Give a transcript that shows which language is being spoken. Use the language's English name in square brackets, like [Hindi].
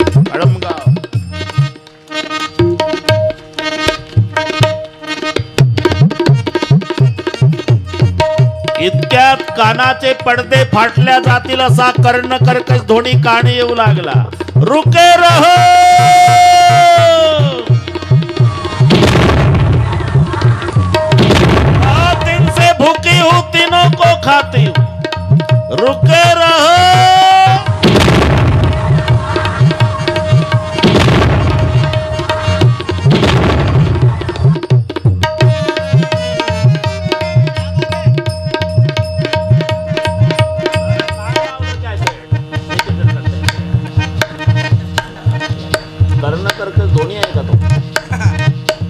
[Marathi] कळमगाव इतक्यात कानाचे पडदे फाटल्या जातील असा कर्ण कर्कश ध्वनी कानी येऊ लागला। [Hindi] रुके रहो दिन से भूखी हूं तीनों को खाती हूं। रुके रहो [Marathi] कर्ण कर्कश दोन्ही आहे का तो?